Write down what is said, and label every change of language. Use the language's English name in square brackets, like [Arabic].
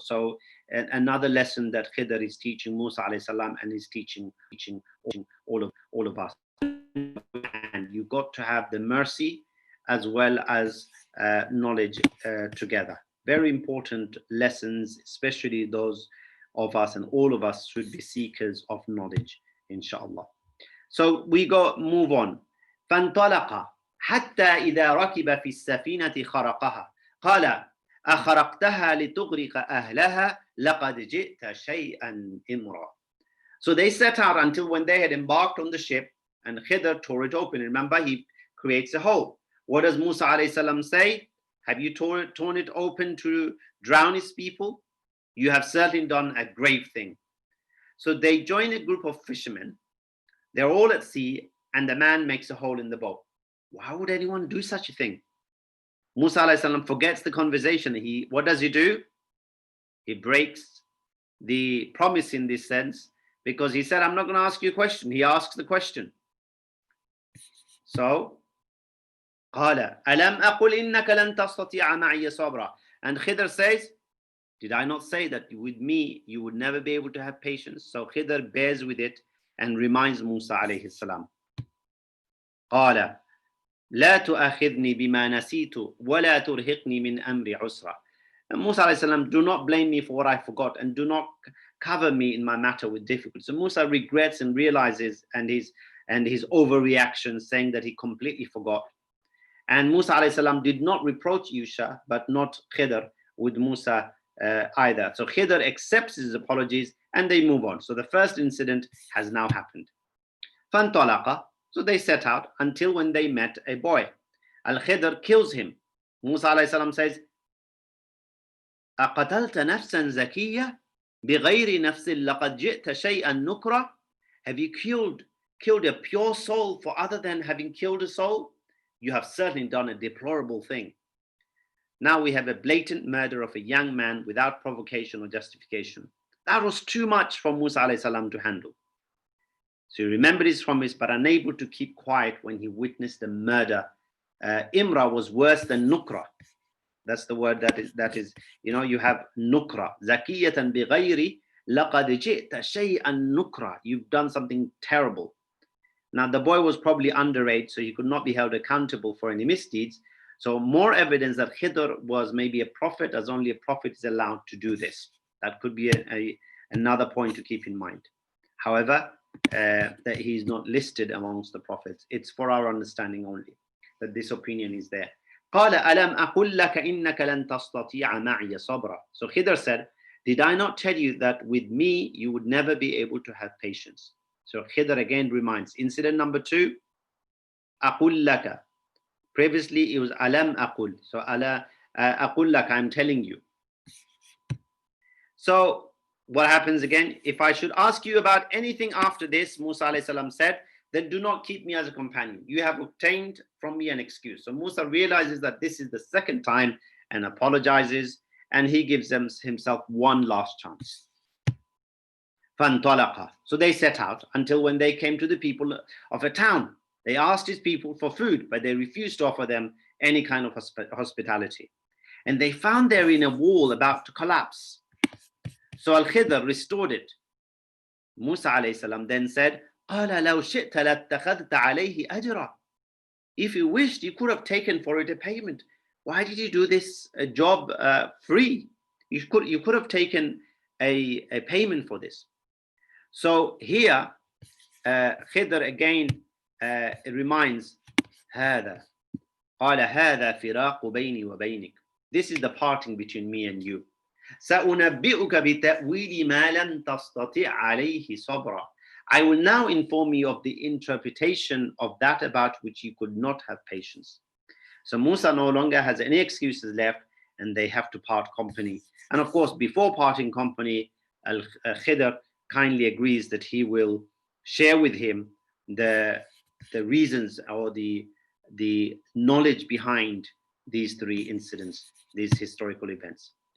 [English] So another lesson that Khidr is teaching Musa alayhi salam, and is teaching all of us. And you've got to have the mercy as well as knowledge together. Very important lessons, especially those of us, and all of us should be seekers of knowledge, inshallah. So we move on. [Arabic] فانطلق حتى إذا ركب في السفينة خرقها قال أخرقتها لتغرق أهلها لقد جئت شيئا إمرا. [English] So they set out until when they had embarked on the ship, and Khidr tore it open. Remember, he creates a hole. What does Musa alayhi salam say? Have you torn it open to drown his people? You have certainly done a grave thing. So they join a group of fishermen. They're all at sea, and the man makes a hole in the boat. Why would anyone do such a thing? Musa alayhi salam forgets the conversation. What does he do? He breaks the promise in this sense, because he said, I'm not going to ask you a question. He asks the question. So, [Arabic] قال ألم أقل إنك لن تستطيع معي صبرا. [English] And Khidr says, did I not say that with me you would never be able to have patience? So Khidr bears with it and reminds Musa alayhi salam. [Arabic] قال لا تؤاخذني بما نسيت ولا ترهقني من أمري عسرا. [English] And Musa alayhi salam, do not blame me for what I forgot, and do not cover me in my matter with difficulty. So Musa regrets and realizes, and his overreaction, saying that he completely forgot. And Musa alayhi salam did not reproach Yusha, but not Khidr with Musa either. So Khidr accepts his apologies and they move on. So the first incident has now happened. [Arabic] فانطلق. [English] So they set out until when they met a boy. Al-Khidr kills him. Musa alayhi salam says, [Arabic] أقتلت نفسا زكية بغير نفس لقد جئت شيئا نكرا. [English] Have you killed a pure soul for other than having killed a soul? You have certainly done a deplorable thing. Now we have a blatant murder of a young man without provocation or justification. That was too much for Musa alayhi salam to handle. So he remembered his promise, but unable to keep quiet when he witnessed the murder. Imra was worse than nukra. That's the word that is, you have nukra. [Arabic] Zakiyatan bi ghayri laqad ji'ta shay'an nukra. [English] You've done something terrible. Now the boy was probably underage, so he could not be held accountable for any misdeeds. So more evidence that Khidr was maybe a prophet, as only a prophet is allowed to do this. That could be another point to keep in mind. However, that he's not listed amongst the prophets. It's for our understanding only that this opinion is there. [Arabic] قال ألم أقل لك إنك لن تستطيع معي صبرا. [English] So Khidr said, did I not tell you that with me you would never be able to have patience? So Khidr again reminds, incident number 2, [Arabic] أقل لك. [English] Previously it was [Arabic] ألم أقل. [English] So [Arabic] أقل لك, [English] I'm telling you. So what happens again? If I should ask you about anything after this, Musa alayhi salam said, then do not keep me as a companion. You have obtained from me an excuse. So Musa realizes that this is the second time and apologizes, and he gives himself one last chance. [Arabic] فانطلق. [English] So they set out until when they came to the people of a town. They asked his people for food, but they refused to offer them any kind of hospitality. And they found therein a wall about to collapse. So Al-Khidr restored it. Musa alayhi salam then said, [Arabic] قال لو شئت لاتخذت عليه أجرا. [English] If you wished, you could have taken for it a payment. Why did you do this job free? You could have taken a payment for this. So here, Khidr again reminds [Arabic] هذا قال هذا فراق بيني وبينك. [English] This is the parting between me and you. [Arabic] سأنبئك بتأويل ما لم تستطع عليه صبرا. [English] I will now inform you of the interpretation of that about which you could not have patience. So Musa no longer has any excuses left, and they have to part company. And of course, before parting company, Khidr kindly agrees that he will share with him the reasons or the knowledge behind these three incidents, these historical events.